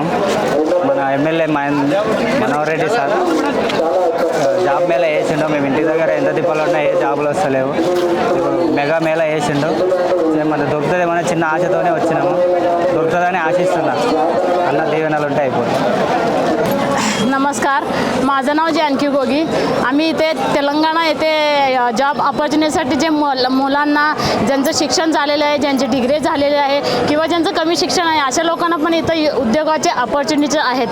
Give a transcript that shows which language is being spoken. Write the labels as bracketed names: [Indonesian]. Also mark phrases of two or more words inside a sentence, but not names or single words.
[Telugu] మన ఎమ్మెల్యే మనోహర్ రెడ్డి సార్ జాబ్ మేళ వేసిండు. మేము ఇంటి దగ్గర ఎంత తిప్పలు ఉన్నా ఏ జాబులు వస్తలేవు. ఇప్పుడు మెగా మేళ వేసిండు. మన దొరుకుతుందేమో చిన్న ఆశతోనే వచ్చినాము. దొరుకుతుందని आशिస్తున్నా. అన్న దీవెనలు ఉంటే అయిపోతుంది. [Marathi] नमस्कार, माझं नाव जानकी गोगी. आम्ही इथे तेलंगणा येथे जॉब ऑपॉर्च्युनिटीसाठी जे मुलांना ज्यांचं शिक्षण झालेलं आहे, ज्यांचे डिग्री झालेले आहे किंवा ज्यांचं कमी शिक्षण आहे अशा लोकांना पण इथं उद्योगाचे ऑपॉर्च्युनिटीज आहेत.